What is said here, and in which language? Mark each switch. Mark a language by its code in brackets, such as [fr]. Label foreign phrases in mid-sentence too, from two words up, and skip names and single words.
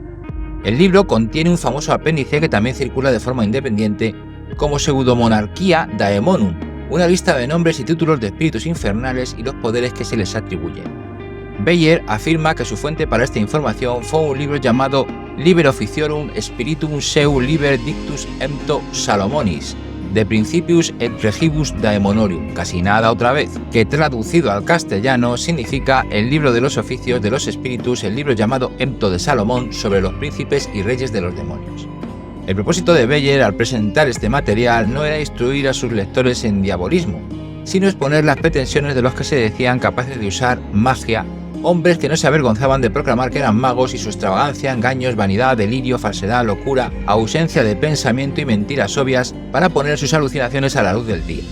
[es] El libro contiene un famoso apéndice que también circula de forma independiente como Pseudomonarchia Daemonum, una lista de nombres y títulos de espíritus infernales y los poderes que se les atribuyen. Beyer afirma que su fuente para esta información fue un libro llamado Liber Officiorum Spiritum Seu Liber Dictus Empto Salomonis, de Principius et Regibus Daemonorium, casi nada otra vez, que traducido al castellano significa el libro de los oficios de los espíritus, el libro llamado Empto de Salomón sobre los príncipes y reyes de los demonios. El propósito de Beyer al presentar este material no era instruir a sus lectores en diabolismo, sino exponer las pretensiones de los que se decían capaces de usar magia, hombres que no se avergonzaban de proclamar que eran magos y su extravagancia, engaños, vanidad, delirio, falsedad, locura, ausencia de pensamiento y mentiras obvias para poner sus alucinaciones a la luz del día.